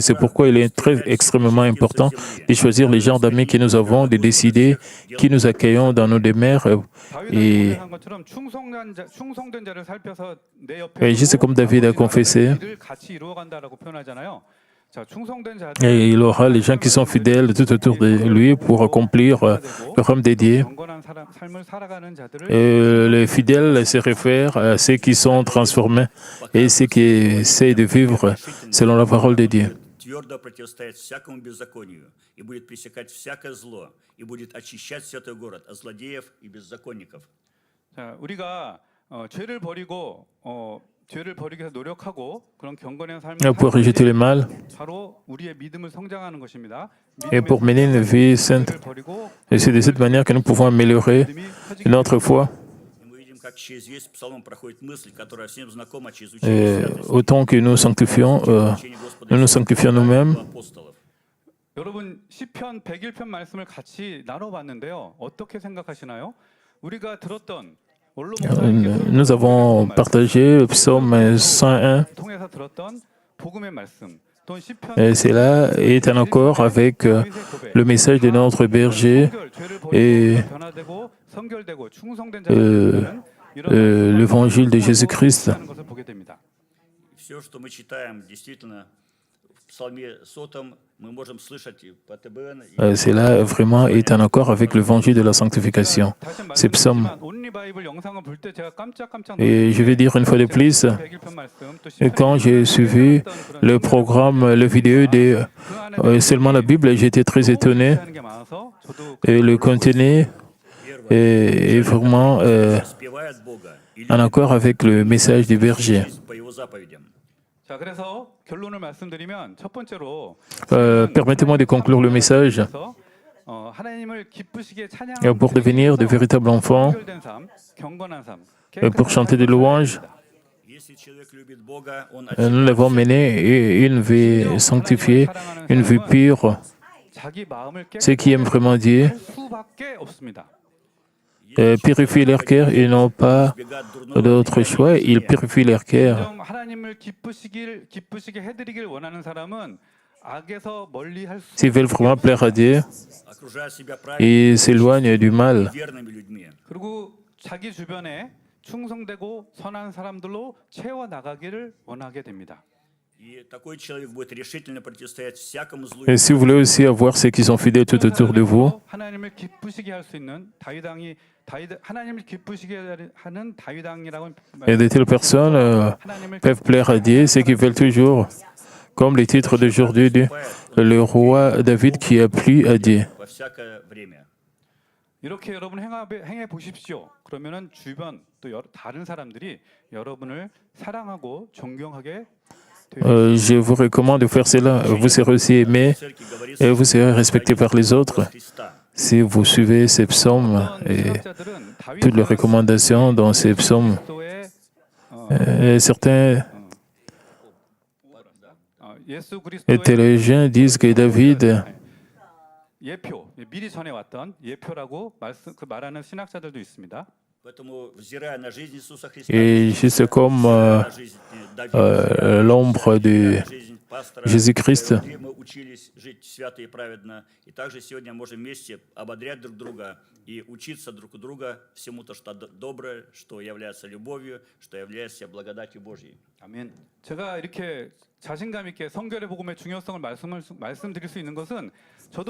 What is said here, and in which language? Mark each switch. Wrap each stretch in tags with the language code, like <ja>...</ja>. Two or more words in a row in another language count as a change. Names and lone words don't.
<fr>C'est pourquoi il est extrêmement important de choisir les genres d'amis que nous avons, de décider qui nous accueillons dans nos demeures et juste comme David a confessé, et il aura les gens qui sont fidèles tout autour de lui pour accomplir le royaume dédié. Et les fidèles se réfèrent à ceux qui sont transformés et ceux qui essayent de vivre selon la parole de Dieu.</fr> <ru>Твердо противостоять всякому беззаконию, и будет пресекать всякое зло, и будет очищать святой город от злодеев и беззаконников.</ru> <ko>자, 우리가 죄를 버리고 위해서 노력하고 그런 경건한 삶을</ko> <fr>Pour rejeter le mal</fr> <ko>바로 우리의 믿음을 성장하는 것입니다.</ko> <fr>et pour mener une vie sainte. Et c'est de cette manière que nous pouvons améliorer notre foi. Autant que nous sanctifions nous-mêmes.</fr> <ko>여러분 시편 101편 말씀을 같이 나눠봤는데요. 어떻게 생각하시나요? 우리가 들었던</ko> <fr>Nous avons partagé le psaume 101.</fr> <ko>통해서 들었던 복음의 말씀 또는 시편</ko> <fr>Cela est en accord avec le message de notre berger et</fr> <ko>변화되고 성결되고 충성된 자는</ko> <fr>l'évangile de Jésus-Christ.</fr> <ko>하는 것을 보게 됩니다.</ko> <ru>Все, что мы читаем, действительно, в Псалме 100 мы можем слышать и по ТБН, и</ru> <fr>Cela vraiment est en accord avec l'évangile de la sanctification.</fr> <ko>다시</ko> <fr>Ces psaumes.</fr> <ko>말씀드리지만 온리 바이블 영상을 볼 때 제가 깜짝깜짝</ko> <fr>Et je vais dire une fois de plus, quand j'ai suivi le programme, le vidéo de seulement la Bible, j'étais très étonné. Et le contenu est vraiment</fr> <ru>воспевает Бога и</ru> <fr>en accord avec le message du berger.</fr> <ru>любит по Его заповедям.</ru> <ko>자, 그래서 결론을 말씀드리면 첫 번째로</ko> <fr>Permettez-moi de conclure le message.</fr> <ko>하나님을 기쁘시게 찬양하는</ko> <fr>Pour devenir de véritables enfants,</fr> <ko>성결된 삶, 경건한 삶,</ko> <fr>pour chanter des louanges,</fr> <ru>Если человек любит Бога, он</ru> <fr>nous devons mener une vie sanctifiée, une vie pure.</fr> <ko>자기 마음을</ko> <fr>Ceux qui aiment vraiment Dieu</fr> <ko>깨끗할 수밖에 없습니다.</ko> <fr>purifient leur cœur et n'ont pas d'autre choix. Ils purifient leur cœur.</fr> <ko>좀 하나님을 기쁘시게 해드리길 원하는 사람은 악에서 멀리할 수</ko> <fr>S'ils veulent vraiment plaire à Dieu,</fr> <ru>окружает себя правильными,</ru> <fr>ils s'éloignent du mal.</fr> <ru>верными людьми.</ru> <ko>그리고 자기 주변에 충성되고 선한 사람들로 채워 나가기를 원하게 됩니다.</ko> <ru>И такой человек будет решительно противостоять всякому злу.</ru> <fr>Et si vous voulez aussi avoir ceux qui sont fidèles tout autour de vous,</fr> <ko>하나님을 기쁘시게 할 수 있는 하나님을 기쁘시게 하는 다윗왕이라고</ko> <fr>et de telles personnes peuvent plaire à Dieu, ceux qui veulent toujours, comme le titre d'aujourd'hui dit, le roi David qui a plu à Dieu.</fr> <ru>Во всякое время.</ru> <ko>이렇게 여러분 행해 보십시오. 그러면은 주변 또 다른 사람들이 여러분을 사랑하고 존경하게</ko> <fr>Je vous recommande de faire cela. Vous serez aussi aimé</fr> <ru>Церкви говорится</ru> <fr>et vous serez respecté par les autres</fr> <ru>Христа.</ru> <fr>si vous suivez ces psaumes et toutes les recommandations dans ces psaumes. Certains</fr> <ko>예수 그리스도의</ko> <fr>théologiens disent que David</fr> <ko>예표, 미리 전해 왔던 예표라고 말하는 신학자들도 있습니다.</ko> <ru>Поэтому, взирая на жизнь Иисуса Христа,</ru> <fr>est juste comme</fr> <ru>на жизнь Давида,</ru> <fr>l'ombre de</fr> <ru>на жизнь пастора,</ru> <fr>Jésus-Christ.</fr> <ru>где мы учились жить свято и праведно, и также сегодня можем вместе ободрять друг друга и учиться друг у друга всему то, что доброе, что является любовью, что является благодатью Божьей.</ru> <ko>아멘. 제가 이렇게 자신감 있게 성결의 복음의 중요성을 말씀드릴 수 있는 것은 저도</ko>